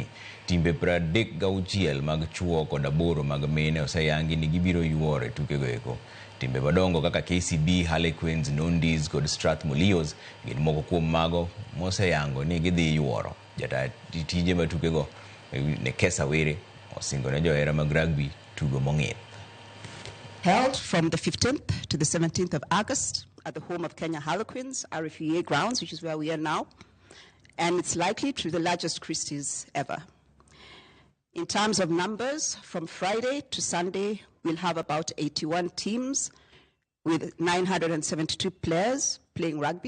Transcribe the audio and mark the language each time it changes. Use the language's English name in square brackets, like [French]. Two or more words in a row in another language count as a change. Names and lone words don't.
[Luo (Kenya and Tanzania)] Timbe 36 mag chuo kod 8 mag mine oseyangi ni gibiro yuore tukego eko. Timbe madongo kaka KCB, Harlequins, Nondis kod Strathmore Leos gin moko kuom mago moseyango ni gidhi yuoro. Jata tije matukego ne Kesa Were osingo ne johera mag rugby tugo mong'ith. [English] Held from the 15th to the 17th of August at the home of Kenya Harlequins, RFUA grounds, which is where we are now, and it's likely to be the largest Christie's ever. In terms of numbers, from Friday to Sunday, we'll have about 81 teams with 972 players playing rugby.